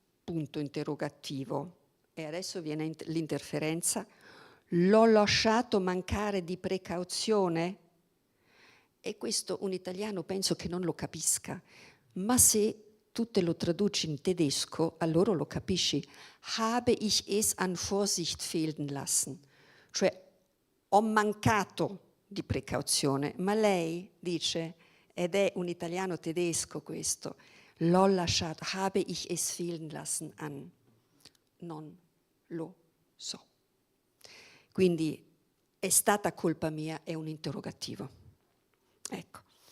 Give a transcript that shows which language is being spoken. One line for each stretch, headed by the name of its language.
Italian: Punto interrogativo. E adesso viene l'interferenza. L'ho lasciato mancare di precauzione? E questo un italiano penso che non lo capisca, ma se tu te lo traduci in tedesco, allora lo capisci.
German: Habe ich es an Vorsicht fehlen lassen?
Italian: Cioè, ho mancato di precauzione, ma lei dice, ed è un italiano tedesco questo, l'ho lasciato,
German: habe ich es fehlen lassen an?
Italian: Non lo so. Quindi è stata colpa mia, è un interrogativo. Ecco.